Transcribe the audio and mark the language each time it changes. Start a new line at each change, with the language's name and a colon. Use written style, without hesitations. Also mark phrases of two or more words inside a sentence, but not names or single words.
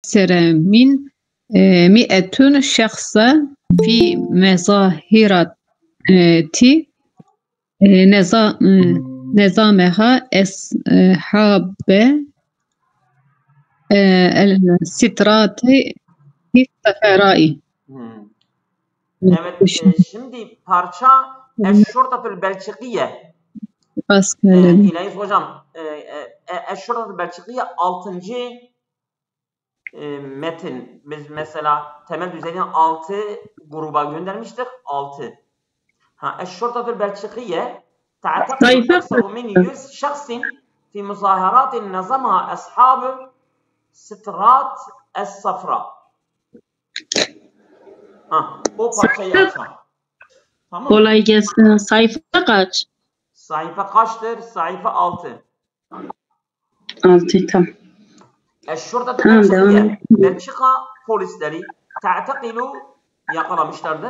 Arabic: أكثر من 100 شخص في مظاهرة نظامها أصحاب السترات في الصفراء.
Turkish: Evet, şimdi parça
Arabic: الشرطة البلجيكية.
Turkish: İlahi hocam,
Arabic: الشرطة البلجيكية
Turkish: 6. metin. Biz mesela temel düzeyini 6 gruba göndermiştik.
Arabic: 6. الشرطة البلجيكية تعتقد أكثر من 100 شخص في مظاهرات نظمها أصحاب السترات الصفراء.
Turkish: O parçayı açalım. Tamam. Kolay gelsin. Sayfa kaç? Sayfa kaçtır? Sayfa 6. 6 tamam.
Arabic: الشرطة البلجيكية.
Turkish: Belçika polisleri تعتقل yakalamışlardır.